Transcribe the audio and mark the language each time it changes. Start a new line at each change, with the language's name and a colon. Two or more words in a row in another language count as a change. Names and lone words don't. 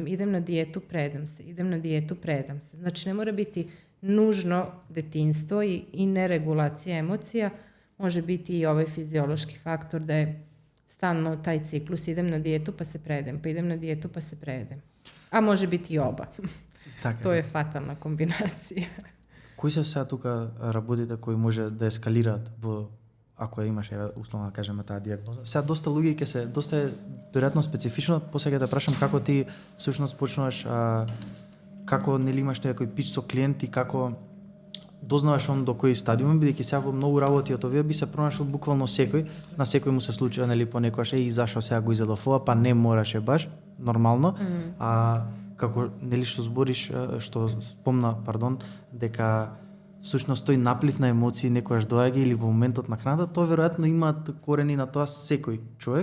Serbian: Idem na dijetu, predam se. Idem na dijetu, predam se. Znači ne mora biti nužno detinjstvo i neregulacija emocija. Može biti i ovaj fiziološki faktor da je stalno taj ciklus, idem na dijetu pa se predem, pa idem na dijetu pa se predem. A može biti i oba.
Macedonian: Така,
Serbian: To je fatalna kombinacija.
Macedonian: Кои се сега тука работите кои може да ескалираат во ако имаш условно да кажеме таа дијагноза? Сега доста луѓе ќе се доста веројатно специфично, после ќе те прашам како ти всушност почнуваш како нели имаш некој пич со клиенти, како дознаваш он до кој стадиум, бидејќи сега во многу работи од овие би се пронашол буквално секој, на секој му се случува нели понекогаш и зашо сега го изедов ова, па не мораше баш нормално, а како нели што збориш, што спомна, дека всушност тој наплив на емоции некогаш доаѓа или во моментот на храната, тоа веројатно имаат корени на тоа секој човек.